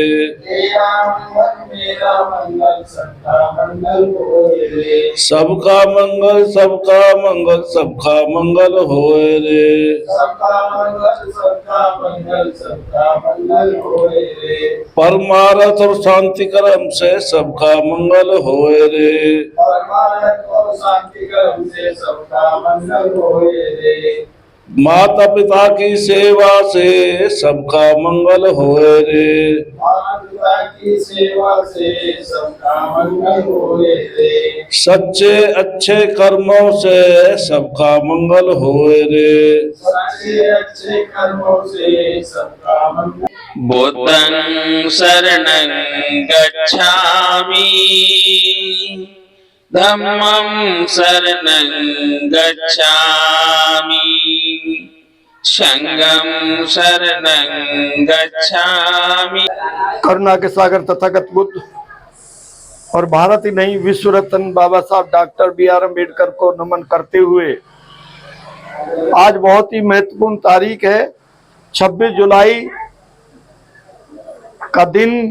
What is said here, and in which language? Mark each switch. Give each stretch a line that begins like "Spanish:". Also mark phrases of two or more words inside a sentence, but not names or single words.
Hindi: तेरा मंगल मेरा मंगल सबका मंगल होए रे। सबका मंगल सबका मंगल सबका मंगल होए रे। सबका मंगल सबका मंगल सबका मंगल होए रे। परमारथ और शांति कर्म से सबका मंगल होए रे। परमानंद और शांति कर्म से सबका मंगल होए रे। माता पिता की सेवा से सबका मंगल होए रे। माता पिता की सेवा से सबका मंगल होए रे। सच्चे अच्छे कर्मों से सबका मंगल होए रे। सच्चे अच्छे कर्मों से सबका मंगल।
Pali: बुद्धं शरणं गच्छामि धम्मं शरणं गच्छामि संघं शरणं गच्छामि।
Hindi: करुणा के सागर तथागत बुद्ध और भारत ही नहीं विश्व रत्न बाबा साहब डॉक्टर BR अम्बेडकर को नमन करते हुए आज बहुत ही महत्वपूर्ण तारीख है 26 जुलाई का दिन।